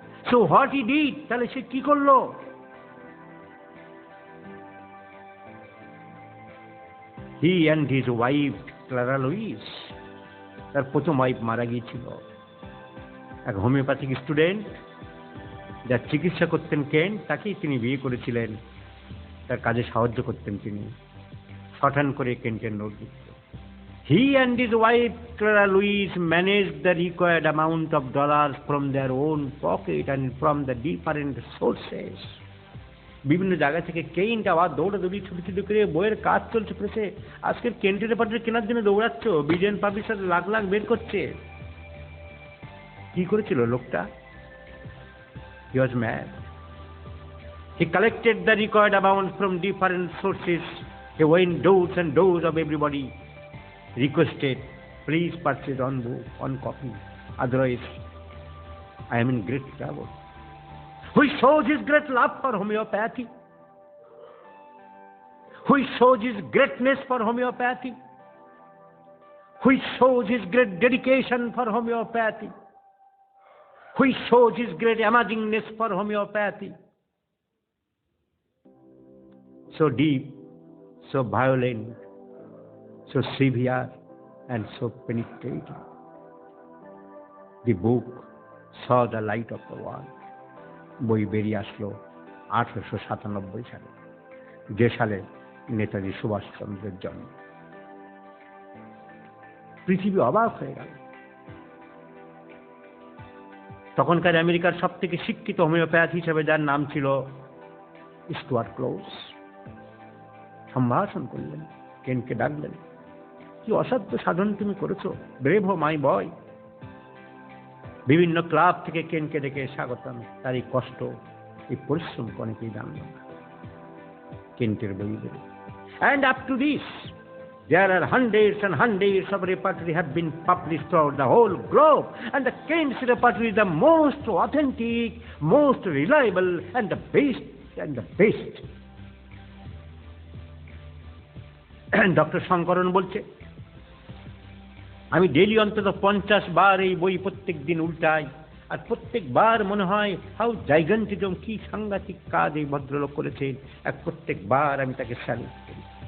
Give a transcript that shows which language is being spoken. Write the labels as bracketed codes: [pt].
[en] So what he did, [bn] তাহলে সে কি করলো? [en] He and his wife Clara Louise, [bn] তার প্রথম ওয়াইফ মারা গিয়েছিল। এক হোমিওপ্যাথিক স্টুডেন্ট যার চিকিৎসা করতেন কেন্ট, তাকেই তিনি বিয়ে করেছিলেন, তার কাজে সাহায্য করতেন তিনি। শর্টহ্যান্ড করে কেন্টের নোট দিতেন। [en] He and his wife Clara Louise managed the required amount of dollars from their own pocket and from the different sources. [bn] বিভিন্ন জায়গা থেকে কেন্ট আবার দৌড়াদৌড়ি ছুটি করে বইয়ের কাজ চলছে প্রেসে। আজকের কেন্টের রেপার্টরি কেনার জন্য দৌড়াচ্ছ, বিজেন পাবলিশার লাখ লাখ বের করছে। কি করেছিল লোকটা? [en] He was mad. He collected the required amount from different sources. He went doors and doors of everybody. Requested, please purchase one book, one copy. Otherwise, I am in great trouble. Who shows his great love for homeopathy? Who shows his greatness for homeopathy? Who shows his great dedication for homeopathy? Who shows his great amazingness for homeopathy? So deep, so violent, so severe and so penetrating. The book saw the light of the world. [bn] বই বেরিয়ে আসলো 1897 সালে, যে সালে নেতাজি সুভাষচন্দ্রের জন্ম। পৃথিবী অবাক হয়ে গেল। তখনকার আমেরিকার সব থেকে শিক্ষিত হোমিওপ্যাথ হিসেবে যার নাম ছিল স্টুয়ার্ট ক্লোজ, সম্ভাষণ করলেন, কেনকে ডাকলেন। কি অসাধ্য সাধন তুমি করেছো, [en] Bravo my boy. [bn] বিভিন্ন ক্লাব থেকে কেনকে ডেকে স্বাগতম। তার এই কষ্ট, এই পরিশ্রম অনেকেই জানল না। কেন্টের বই বের। [en] And up to this, there are hundreds and hundreds of repertory have been published throughout the whole globe, and the Kent's repertory is the most authentic, most reliable, and the best, and the best. [bn] Doctor Sankaran বলছে, আমি daily অন্তত 50 বার এই বই প্রত্যেক দিন উল্টাই, আর প্রত্যেকবার মনে হয় [en] how gigantism, [bn] কি সাংঘাতিক কাজ এই ভদ্রলোক করেছেন। প্রত্যেকবার আমি তাকে স্যালুট করি।